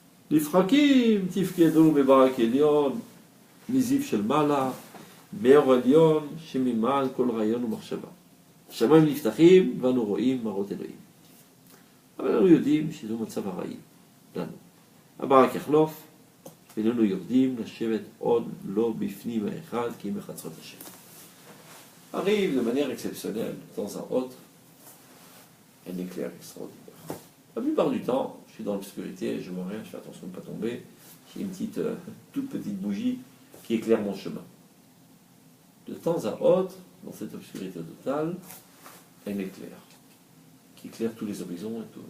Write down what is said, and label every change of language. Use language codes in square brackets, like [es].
[he] L'ifrakim tifkedu bebarak elyon, mizif shel mala, מאור עליון שממעל כל רעיון ומחשבה. השמיים נפתחים ואנו רואים מראות אלוהים. אבל אנו יודעים שזהו מצב הראי לנו. הברק יחלוף ואיננו יורדים לשבת עוד לא בפנים האחד כי אם בחצרות השם. [fr] Arrive de manière exceptionnelle, de temps à autre, un éclair extraordinaire. La plupart du temps, je suis dans l'obscurité, je vois rien, je fais attention de ne pas tomber. J'ai une toute petite bougie qui éclaire mon chemin. De temps à autre, dans cette obscurité totale, un éclair qui éclaire tous les horizons et tout.